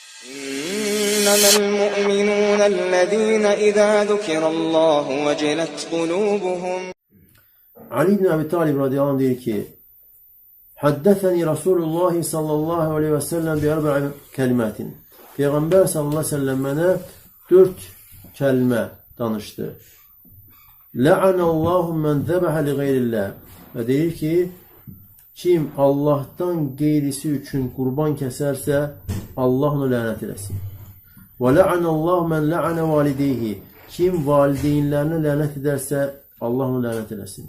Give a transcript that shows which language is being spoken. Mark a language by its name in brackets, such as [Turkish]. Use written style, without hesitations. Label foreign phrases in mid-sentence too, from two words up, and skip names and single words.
[Arabic] إنما المؤمنون الذين إذا ذكر الله وجلت قلوبهم. [Azerbaijani] Ali ibn Abi Talib [Arabic] رضي الله عنه [Azerbaijani] deyir ki, [Arabic] حدثني رسول الله صلى الله عليه وسلم بأربع كلمات. [Azerbaijani] Peygamber [Arabic] صلى الله عليه وسلم [Azerbaijani] mənə 4 kəlmə danışdı. [Arabic] لعن الله من ذبح لغير الله. [Azerbaijani] Və deyir ki, kim Allah'tan qeyrisi üçün qurban kəsərsə, Allah onu lənət eləsin. Və [Arabic] لعن الله من لعن والديه. [Azerbaijani] Kim valideynlərinə lənət edərsə, Allah onu lənət eləsin.